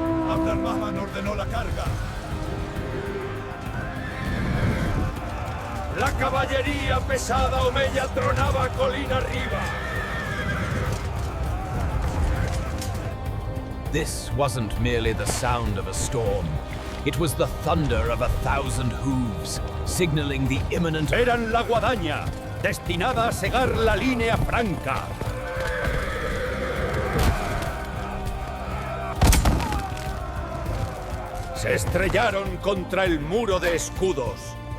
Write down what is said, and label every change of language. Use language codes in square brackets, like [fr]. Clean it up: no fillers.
[es] Abd al-Rahman ordenó la carga. La caballería pesada omeya tronaba colina arriba. [en] This wasn't merely the sound of a storm. It was the thunder of 1,000 hooves, signaling the imminent... [es] Eran la guadaña, destinada a cegar la línea franca. Se estrellaron contra el muro de escudos.